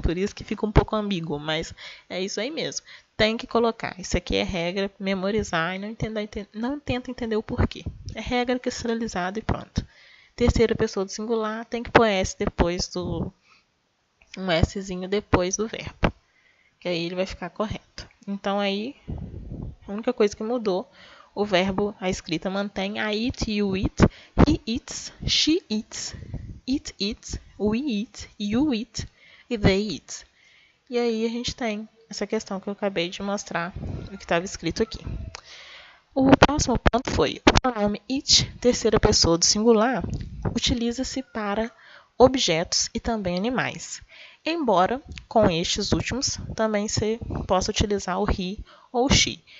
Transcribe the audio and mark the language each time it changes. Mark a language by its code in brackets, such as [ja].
[pt] Por isso que fica um pouco ambíguo, mas é isso aí mesmo. Tem que colocar. Isso aqui é regra, memorizar e não tenta entender o porquê. É regra cristalizada e pronto. Terceira pessoa do singular tem que pôr S depois um Szinho depois do verbo. Que aí ele vai ficar correto. Então aí, a única coisa que mudou, o verbo, a escrita mantém [en] I eat, you eat, he eats, she eats, it eats, we eat, you eat e they eat. [pt] E aí a gente tem essa questão que eu acabei de mostrar, o que estava escrito aqui. O próximo ponto foi o pronome it, terceira pessoa do singular, utiliza-se para objetos e também animais. Embora, com estes últimos, também se possa utilizar o he ou she.